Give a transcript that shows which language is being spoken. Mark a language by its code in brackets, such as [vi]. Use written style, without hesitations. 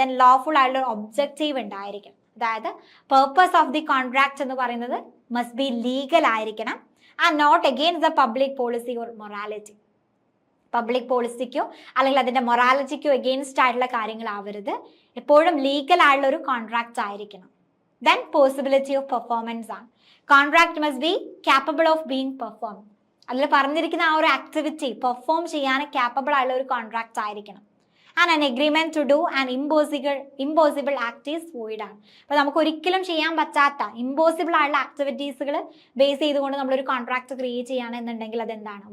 [ml] Then lawful ആയിട്ടുള്ള objective ഉണ്ടായിരിക്കും. അതായത് [en] purpose of the contract [ml] എന്ന് പറയുന്നത് [en] must be legal [ml] ആയിരിക്കണം. [en] And not against the public policy or morality. [ml] Public പോളിസിക്കോ അല്ലെങ്കിൽ അതിന്റെ മൊറാലിറ്റിക്കോ അഗെയിൻസ്റ്റ് ആയിട്ടുള്ള കാര്യങ്ങളാവരുത്. എപ്പോഴും ലീഗൽ ആയിട്ടുള്ള ഒരു കോൺട്രാക്ട് ആയിരിക്കണം. [en] Then possibility of performance ആണ്. Contract must be capable of being performed. [ml] അതിൽ പറഞ്ഞിരിക്കുന്ന ആ ഒരു ആക്ടിവിറ്റി പെർഫോം ചെയ്യാൻ [en] capable [ml] ആയുള്ള ഒരു കോൺട്രാക്ട് ആയിരിക്കണം. [en] And an agreement to do an impossible act is void ആണ്. [ml] അപ്പൊ നമുക്ക് ഒരിക്കലും ചെയ്യാൻ പറ്റാത്ത ഇമ്പോസിബിൾ ആയിട്ടുള്ള ആക്ടിവിറ്റീസുകൾ ബേസ് ചെയ്തുകൊണ്ട് നമ്മളൊരു കോൺട്രാക്ട് ക്രിയേറ്റ് ചെയ്യുകയാണെന്നുണ്ടെങ്കിൽ അതെന്താണ്?